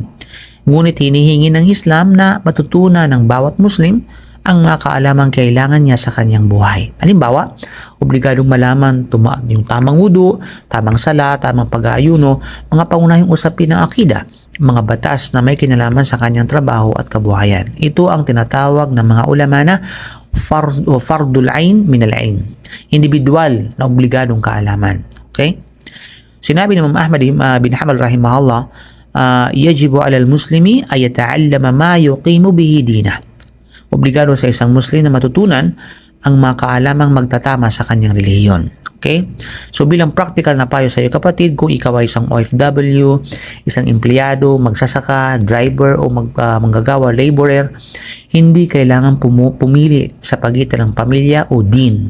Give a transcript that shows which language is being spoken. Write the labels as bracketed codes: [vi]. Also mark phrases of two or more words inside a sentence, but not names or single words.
[tl] Ngunit hinihingi ng Islam na matutunan ng bawat Muslim ang mga kaalamang kailangan niya sa kanyang buhay. Halimbawa, obligadong malaman yung tamang wudu, tamang sala, tamang pag-aayuno, mga pangunahing usapin ng akida, mga batas na may kinalaman sa kanyang trabaho at kabuhayan. Ito ang tinatawag ng mga ulama na [ar] فرض العين من العلم, [tl] individual na obligadong kaalaman. Okay? Sinabi ni Imam Ahmad bin Hanbal rahimahullah, [ar] يجب على المسلم أن يتعلم ما يقيم به دينه. [tl] Obligado sa isang Muslim na matutunan ang mga kaalamang magtatama sa kanyang relihiyon. Okay? So bilang practical na payo sa iyo kapatid, kung ikaw ay isang OFW, isang empleyado, magsasaka, driver o manggagawa, laborer, hindi kailangan pumili sa pagitan ng pamilya o din.